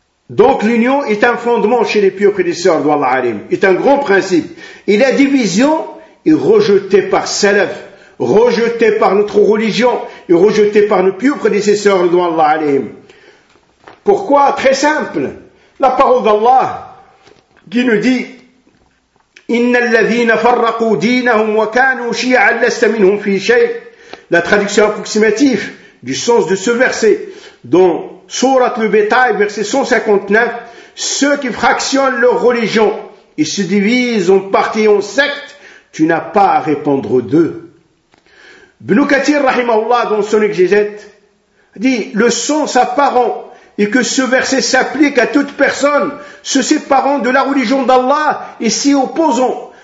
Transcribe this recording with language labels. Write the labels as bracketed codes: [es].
[fr] Donc l'union est un fondement chez les pieux prédisseurs d'Allah alim, est un grand principe. Et la division est rejetée par salaf, rejetée par notre religion et rejetée par nos pieux prédécesseurs d'Allah alim. Pourquoi? Très simple. La parole d'Allah qui nous dit [ar] إِنَّ الَّذِينَ فَرَّقُوا دِينَهُمْ وَكَانُوا شِيَعًا لَسْتَ مِنْهُمْ فِي شَيْءٍ. [fr] La traduction approximative du sens de ce verset dans Sourate le Bétail, verset 159. Ceux qui fractionnent leur religion et se divisent en parties et en sectes, tu n'as pas à répondre d'eux. Ibn Kathir, rahimahullah, dans son exégète, dit le sens apparent et que ce verset s'applique à toute personne se séparant de la religion d'Allah et s'y opposant.